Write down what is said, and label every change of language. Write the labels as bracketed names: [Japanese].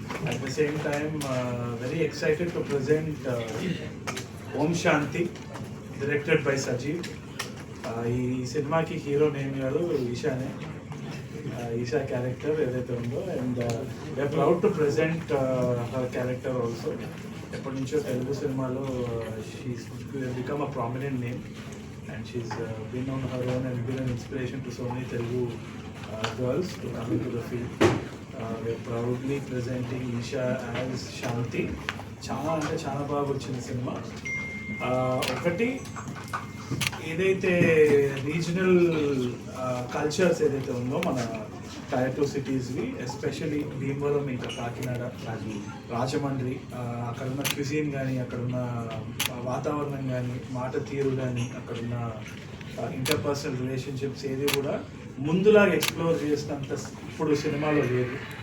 [English] At the same time, very excited to present Om Shanti, directed by Sajeev. [Telugu] ఈ సినిమాకి hero name కాదు, ఈశానే. [English] Isha character [Telugu] ఏదైతే ఉందో [English] And we're proud to present her character also. [Telugu] ఎప్పటి నుంచో తెలుగు సినిమాలో [English] She's become a prominent name and she's been on her own and been an inspiration to so many Telugu girls to come in to the field. we're proudly presenting Isha as Shanti. [Telugu] చాలా అంటే చాలా బాగా వచ్చింది cinema. ఒకటి ఏదైతే regional cultures ఏదైతే ఉందో మన టైర్ 2 సిటీస్వి, ఎస్పెషలీ భీమవరం, ఇంకా కాకినాడ, రాజమండ్రి, అక్కడున్న క్విజిన్ కానీ, అక్కడున్న వాతావరణం కానీ, మాట తీరు కానీ, అక్కడున్న ఇంటర్పర్సనల్ రిలేషన్షిప్స్ ఏది కూడా ముందులాగా ఎక్స్ప్లోర్ చేసినంత ఇప్పుడు సినిమాలో లేదు.